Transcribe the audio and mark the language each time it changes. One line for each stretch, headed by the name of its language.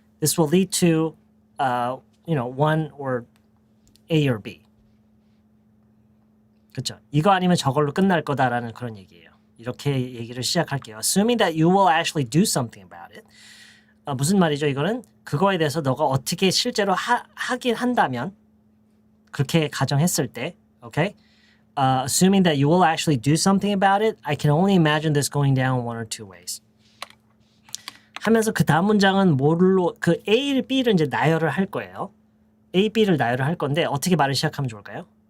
English: This will lead to one or A or B.
Korean: 그렇죠. 이거 아니면 저걸로 끝날 거다라는 그런 얘기예요. 이렇게 얘기를 시작할게요.
English: Assuming that you will actually do something about it.
Korean: 무슨 말이죠? 이거는 그거에 대해서 너가 어떻게 실제로 하긴 한다면 그렇게 가정했을 때, okay?
English: Assuming that you will actually do something about it, I can only imagine this going down one or two ways.
Korean: 하면서 그 다음 문장은 뭘로 그 A를 B를 이제 나열을 할 거예요. A, B를 나열을 할 건데 어떻게 말을 시작하면 좋을까요?